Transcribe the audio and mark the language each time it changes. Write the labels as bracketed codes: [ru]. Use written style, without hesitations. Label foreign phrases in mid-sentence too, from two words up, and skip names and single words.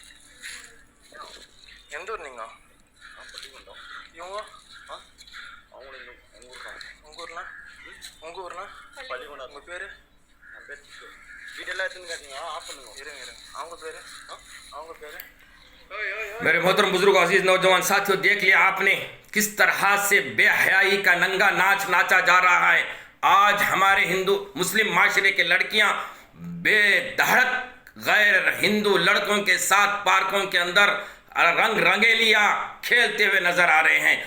[ta] நீங்கள் இவங்க உங்கள் ஊர்னா பள்ளிக்கூடம் உங்கள் பேர் வீடெல்லாம் எடுத்துன்னு கேட்டீங்க ஆஃப் பண்ணுங்க இருங்க அவங்க பேர் [ur] میرے محترم بزرگ عزیز نوجوان ساتھیوں، دیکھ لیا آپ نے کس طرح سے بے حیائی کا ننگا ناچ ناچا جا رہا ہے۔ آج ہمارے مسلم معاشرے کے لڑکیاں بے دھڑک غیر ہندو لڑکوں کے ساتھ پارکوں کے اندر رنگ رنگیلیاں کھیلتے ہوئے نظر آ رہے ہیں۔